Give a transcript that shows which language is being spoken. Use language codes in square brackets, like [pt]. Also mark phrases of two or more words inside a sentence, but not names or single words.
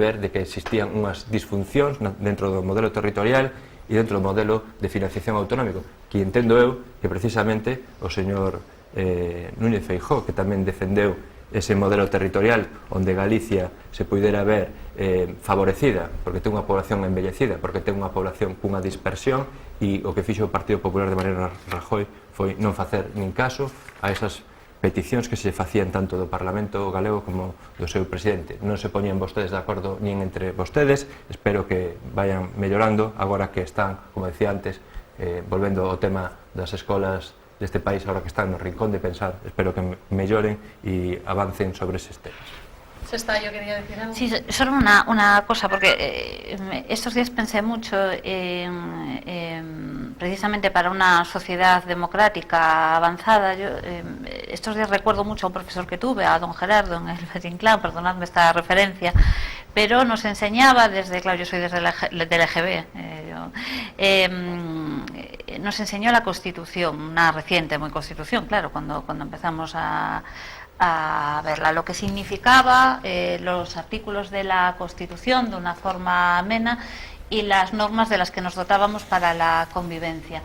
[gl] ver de que existían unhas disfuncións dentro do modelo territorial e dentro do modelo de financiación autonómico, que entendo eu que precisamente o señor Núñez Feijóo, que tamén defendeu ese modelo territorial onde Galicia se puidera ver favorecida porque ten unha población envellecida, porque ten unha población cunha dispersión, e o que fixo o Partido Popular de Mariano Rajoy foi non facer nin caso a esas peticións que se facían tanto do Parlamento galego como do seu presidente. Non se poñían vostedes de acordo nin entre vostedes. Espero que vayan mellorando agora que están, como decía antes, volvendo ao tema das escolas deste país, agora que están no rincón de pensar. Espero que melloren e avancen sobre eses temas. [es] Yo quería decir algo. Sí, solo una cosa, porque estos días pensé mucho precisamente para una sociedad democrática avanzada. Yo estos días recuerdo mucho a un profesor que tuve, a don Gerardo, en el Valle Inclán, perdonadme esta referencia, pero nos enseñaba desde, claro, yo soy desde del EGB, nos enseñó la Constitución, una reciente muy Constitución, claro, cuando empezamos a verla, lo que significaba los artículos de la Constitución de una forma amena y las normas de las que nos dotábamos para la convivencia.